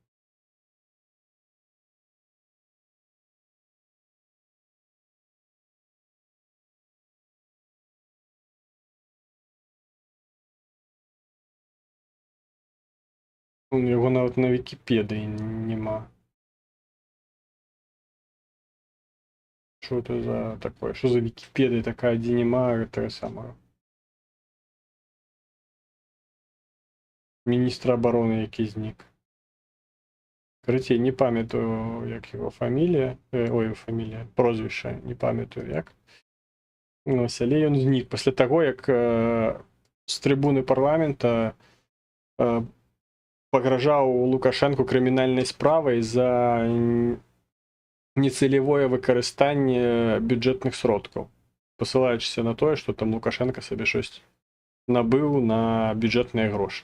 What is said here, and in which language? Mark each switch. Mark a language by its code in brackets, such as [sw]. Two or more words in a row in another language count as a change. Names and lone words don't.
[be] У яго нават на Вікіпедыі нема. [ru] Что это за такое? Что за Википедия такая, где нема этого самого? [uk] Міністра обороны, який знік. Короче, не пам'ятаю, як його фамілія. Фамілія, прозвище, не пам'ятаю, як. [be] Ну, але ён знік. Після того, як з трибуни парламента пагражаў Лукашенку крымінальнай справай за нецелевое выкарыстанне бюджэтных сродкаў, пасылаючыся на тое, што там Лукашенко сабе щось набыў на бюджэтныя грошы.